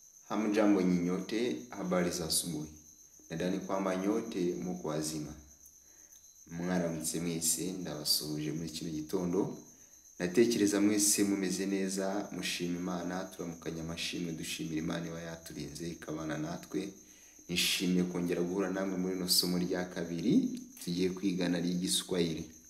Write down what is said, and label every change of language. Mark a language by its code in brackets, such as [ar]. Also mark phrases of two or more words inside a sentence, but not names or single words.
[sw] Hamjambo nyinyi nyote, habari za asubuhi. Nadhani kwamba nyote muko wazima. [rw] Mwaramutse mwese, ndabasuhuje muri kino gitondo. Natekereza mwese mumeze neza, mushima Imana, turamukanya amashimwe dushimira Imana iba yaturinze ikabana natwe. Nishimiye kongera guhura namwe muri no somo rya kabiri tugiye kwigana ry'igiswahili.